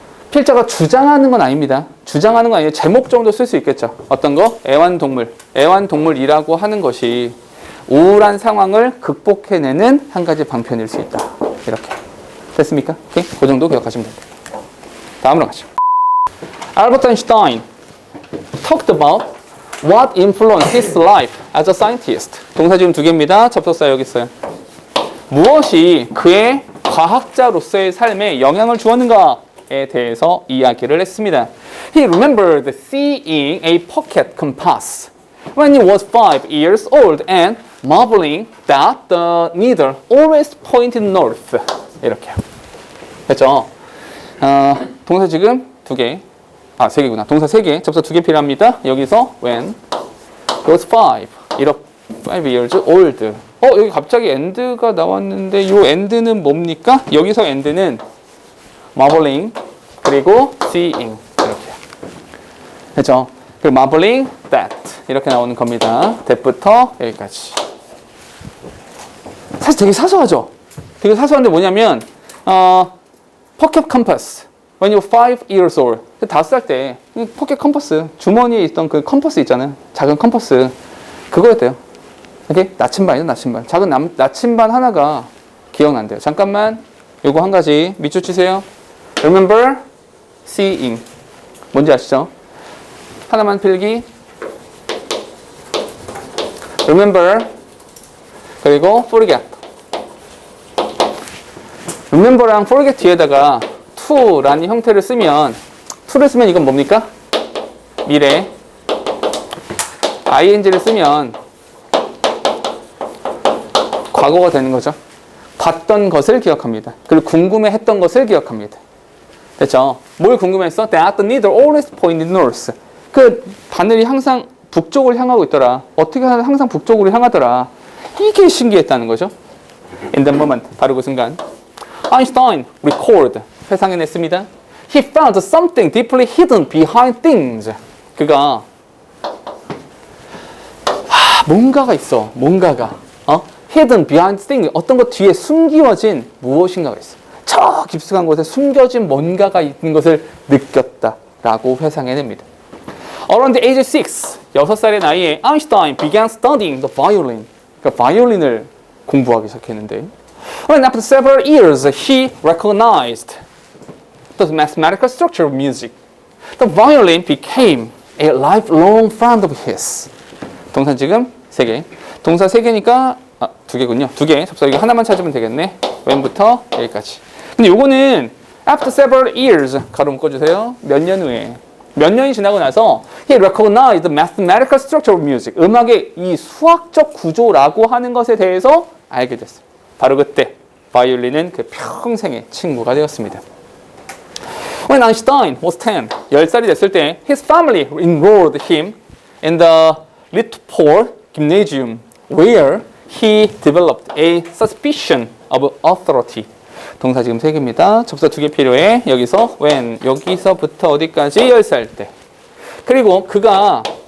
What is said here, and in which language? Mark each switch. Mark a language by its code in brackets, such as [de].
[ko] 필자가 주장하는 건 아닙니다. 주장하는 건 아니에요. 제목 정도 쓸 수 있겠죠. 어떤 거? 애완동물. 애완동물이라고 하는 것이 우울한 상황을 극복해내는 한 가지 방편일 수 있다. 이렇게. 됐습니까? 오케이? 그 정도 기억하시면 됩니다. 다음으로 가죠. [en] Albert Einstein talked about what influenced his life as a scientist. [ko] 동사 지금 두 개입니다. 접속사 여기 있어요. 무엇이 그의 과학자로서의 삶에 영향을 주었는가에 대해서 이야기를 했습니다. [en] He remembered seeing a pocket compass when he was 5 years old and marveling that the needle always pointed north. [ko] 이렇게요. 됐죠? 동사 지금 두 개. 세 개구나. 동사 세 개. 접사 두 개 필요합니다. 여기서 when he was 5 years old. 여기 갑자기 and가 나왔는데 이 and는 뭡니까? 여기서 and는 marveling 그리고 seeing 이렇게요. 됐죠? 그리고 marveling that 이렇게 나오는 겁니다. that부터 여기까지. 사실 되게 사소하죠? 되게 사소한데 뭐냐면 [en] pocket compass when you're 5 years old [ko] 5살 때 포켓 컴퍼스 주머니에 있던 그 컴퍼스 있잖아요. 작은 컴퍼스 그거였대요. 이렇게 나침반이죠. 나침반. 작은 나침반 하나가 기억난대요. 잠깐만 요거 한 가지 밑줄 치세요. [en] Remember seeing [ko] 뭔지 아시죠? 하나만 필기. Remember 그리고 forget. Remember랑 forget 뒤에다가 to라는 형태를 쓰면 to를 쓰면 이건 뭡니까? 미래. ing를 쓰면 과거가 되는 거죠. 봤던 것을 기억합니다. 그리고 궁금해했던 것을 기억합니다. 됐죠? 뭘 궁금했어? [en] That the needle always pointed north. [ko] 그 바늘이 항상 북쪽을 향하고 있더라. 어떻게 항상 북쪽으로 향하더라. 이게 신기했다는 거죠. [en] In the moment, [ko] 바로 그 순간. [en] Einstein recalled, [ko] 회상해냈습니다. [en] He found something deeply hidden behind things. [ko] 그가 뭔가가 있어. 뭔가가. [en] hidden behind things. [ko] 어떤 것 뒤에 숨겨진 무엇인가가 있어. 저 깊숙한 곳에 숨겨진 뭔가가 있는 것을 느꼈다라고 회상해냅니다. [en] Around the age of [ko] 6살의 나이에 [en] Einstein began studying the violin. [ko] 그러니까 바이올린을 공부하기 시작했는데 [en] When after several years he recognized the mathematical structure of music. The violin became a lifelong friend of his. [ko] 동사 지금 3개. 동사 3개니까 2개군요. 2개. 접사 이거 하나만 찾으면 되겠네. when부터 여기까지. 근데 요거는 after several years 가로 묶어주세요. 몇 년 후에. 몇 년이 지나고 나서 [en] he recognized the mathematical structure of music. [ko] 음악의 이 수학적 구조라고 하는 것에 대해서 알게 됐어요. 바로 그때 바이올린은 그 평생의 친구가 되었습니다. [en] When Einstein was 10, [ko] 10살이 됐을 때 [en] his family enrolled him in the Littopol Gymnasium where he developed a suspicion of authority. [ko] 동사 지금 3개입니다. 접사 2개 필요해. 여기서 when, 여기서부터 어디까지 10살 때. 그리고 그가